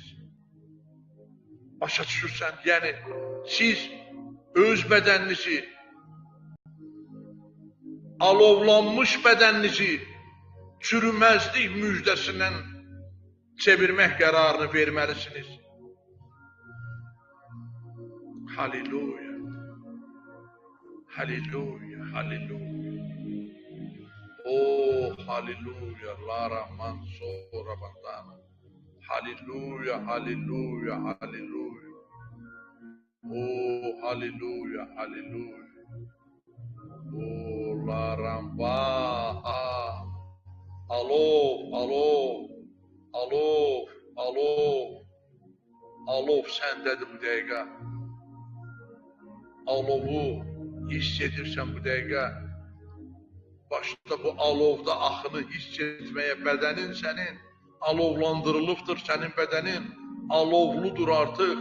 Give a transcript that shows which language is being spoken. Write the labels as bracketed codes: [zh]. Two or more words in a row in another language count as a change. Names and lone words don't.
[az] Başa düşürsən, yəni siz öz bədəninizi, alovlanmış bədəninizi çürüməzlik müjdəsindən çevirmək qərarını verməlisiniz. Halleluya, halleluya, halleluya. Oh, halleluya, lara mansora bandana. Halleluya, halleluya, halleluya. Oh, halleluya, halleluya. Oh, laramba. Alov, alov, alov, alov. Alov səndədir bu dəqiqə. Alovu hiss edirsən bu dəqiqə. Başda bu alovda axını hiss etməyə bədənin sənin alovlandırılıbdır, sənin bədənin alovludur artıq.